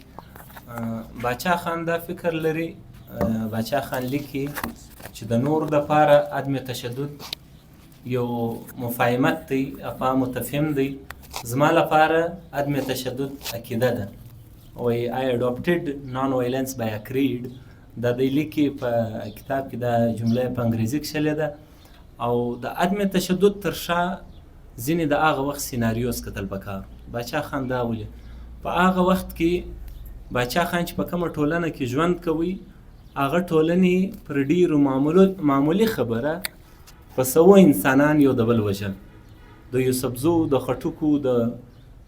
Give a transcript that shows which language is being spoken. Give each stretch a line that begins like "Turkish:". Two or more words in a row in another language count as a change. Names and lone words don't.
Pashto: باچا خان دا فکر لري، باچا خان لیکي چې د نور دپاره عدم تشدد یو مفاهمت دی، افهام متفهم دی. زما لپاره عدم تشدد عقیده ده.
English: وایي I adopted non-violence by a creed.
Pashto: دا دی لیکي په کتاب کې دا جمله په انګریزي کې شلې ده. او د عدم تشدد تر شا ځینې د هغه وخت سیناریوز کتل پکار. باچا خان دا ولي په هغه وخت کې باچا خان چې په کومه ټولنه کې ژوند کوي، هغه ټولنې پر ډېرو معمولي خبره په سوه انسانان یو د بل وژل، د یوسفزو، د خټکو، د